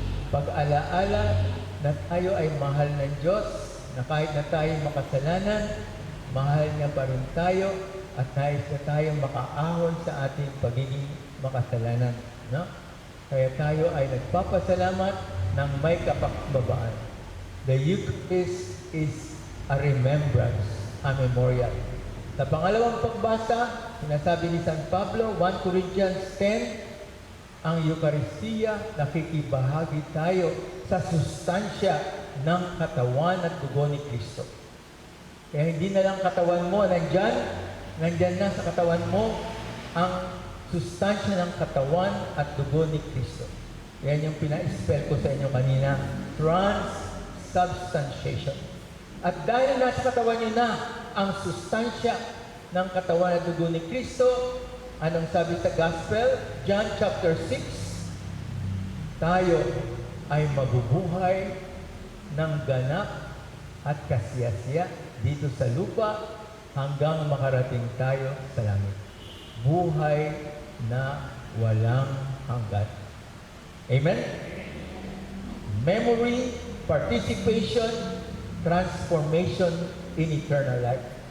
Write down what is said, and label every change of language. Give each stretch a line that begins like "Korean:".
Filipino: Pag-alaala na tayo ay mahal ng Diyos, na kahit na tayo makasalanan, mahal niya pa rin tayo at nais na tayo makaahon sa ating pagiging makasalanan. No? Kaya tayo ay nagpapasalamat ng may kapakbabaan.
English: The Eucharist is a remembrance, a memorial.
Filipino: Sa pangalawang pagbasa, sinasabi ni San Pablo, 1 Corinthians 10, ang Eucharistia, nakikibahagi tayo sa sustansya ng katawan at dugo ni Kristo. Kaya hindi na lang katawan mo nandyan na sa katawan mo ang sustansya ng katawan at dugo ni Kristo. Yan yung pina-spell ko sa inyo kanina, transubstantiation. At dahil nasa katawan nyo na ang sustansya ng katawan at dugo ni Kristo, anong sabi sa Gospel? John chapter 6, tayo ay mabubuhay ng ganap at kasiyasiya dito sa lupa hanggang makarating tayo sa langit. Buhay na walang hanggan. Amen?
English: Memory, participation, transformation in eternal life.